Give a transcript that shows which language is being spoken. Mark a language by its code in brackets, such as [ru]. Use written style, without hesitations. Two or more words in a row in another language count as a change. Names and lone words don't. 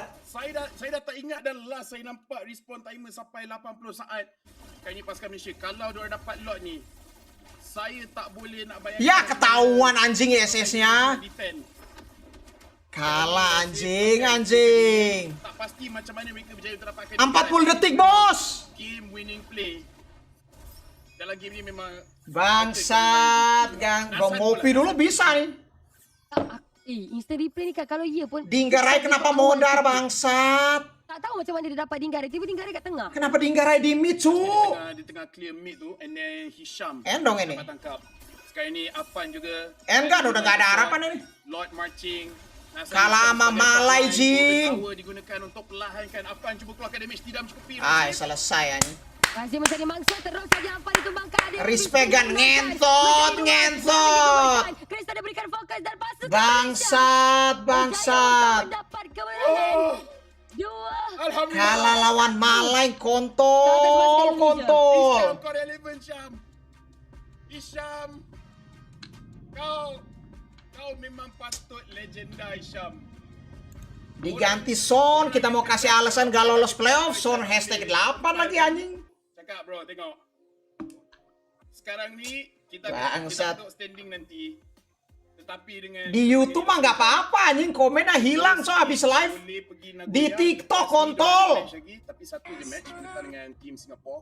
[ms] Saya dah tak ingat dan last saya nampak [en] respond timer [ms] sampai 80 saat. Kali ni pasukan Malaysia kalau diorang dapat lot ni saya tak boleh nak bayangkan. [id] Ya ketahuan anjing SS-nya. Kalah anjing. [ms] Tak pasti macam mana mereka berjaya untuk dapatkan [id] 40 detik bos. [en] game winning play. [ms] Dalam game ni memang [id] Bangsat. Gua ngopi dulu bisa nih. [ms] Instant replay ni kan kalau ia pun [id] Dinggarai kenapa modar bangsat? [ms] tak tahu macam mana dia dapat Dinggarai. Tiba Dinggarai kat tengah. [id] Kenapa Dinggarai di mid cu? [ms] di tengah [en] clear mid [ms] tu [en] and then [ms] Hisham [id] Endong ini. [ms] dapat tangkap. Sekarang ni Afan juga. [id] Enggak udah gak ada harapan ini. [en] Lord marching. [id] Kalah sama Malai jing. [ms] Power digunakan untuk perlahankan Afan cuba keluarkan damage tidak mencukupi. [id] Selesai anjing. [ms] Masih mencari mangsa terus saja Afan ditumbangkan. [id] Respect gan ngentot. [ms] Krista dia berikan fokus dan pasukan [id] Bangsat. [ms] mendapat kemenangan. Dua. [id] Alhamdulillah. Kalah lawan Malai kontol. Hisham kau relevant Syam. Hisham. Kau memang patut legenda Hisham. Diganti Son, kita mau kasih alasan gak lolos playoff. Son hashtag 8 lagi anjing. [ms] Cakap bro, tengok. sekarang ni kita [id] Bangsat. [ms] untuk standing nanti. Tetapi dengan [id] Di YouTube mah nggak apa-apa anjing, komennya hilang so habis live. Di TikTok kontol. [ms] Tapi satu je match kita dengan tim Singapura.